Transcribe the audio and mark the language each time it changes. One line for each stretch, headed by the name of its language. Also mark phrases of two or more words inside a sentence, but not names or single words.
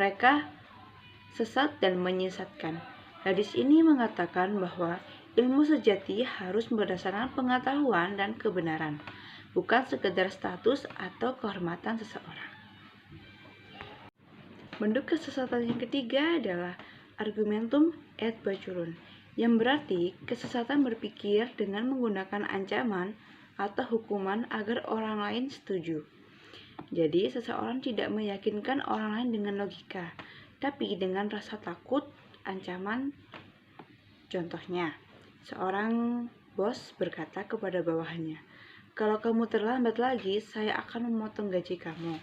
Indonesian: Mereka sesat dan menyesatkan. Hadis ini mengatakan bahwa ilmu sejati harus berdasarkan pengetahuan dan kebenaran, bukan sekedar status atau kehormatan seseorang. Bentuk kesesatan yang ketiga adalah
Latin: argumentum et baculum,
Indonesian: yang berarti kesesatan berpikir dengan menggunakan ancaman atau hukuman agar orang lain setuju. Jadi, seseorang tidak meyakinkan orang lain dengan logika, tapi dengan rasa takut, ancaman. Contohnya, seorang bos berkata kepada bawahannya, "Kalau kamu terlambat lagi, saya akan memotong gaji kamu."